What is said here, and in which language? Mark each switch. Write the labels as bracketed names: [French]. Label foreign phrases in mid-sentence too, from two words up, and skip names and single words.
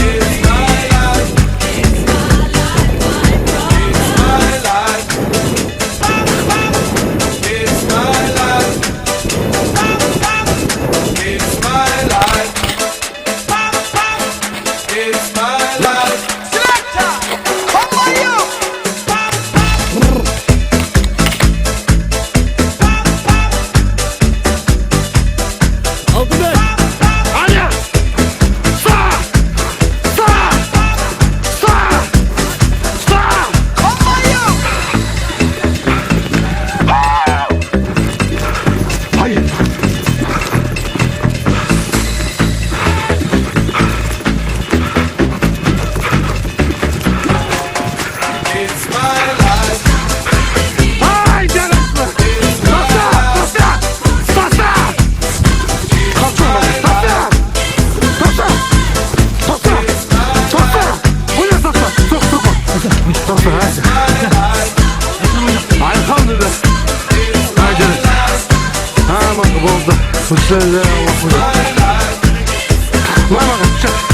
[English] It's my life. It's my life, my boy. It's my life. It's my life. It's my life. It's my life. Selector, how are you? [Turkish] Aldı be. Hadi. Sağ. Sağ. Sağ. Sağ. [English] How are you? [Turkish] Hayır. [English] It's my life. [Turkish] Ay canım. Sasa. Sasa. Sasa. Sasa. Sasa. Sasa. Sasa. Bu ne sasa? Sok sok. Sasa. Elhamdülillah. Hay canım. Ha bak oldu. Bismillah. Bak bak. Çık.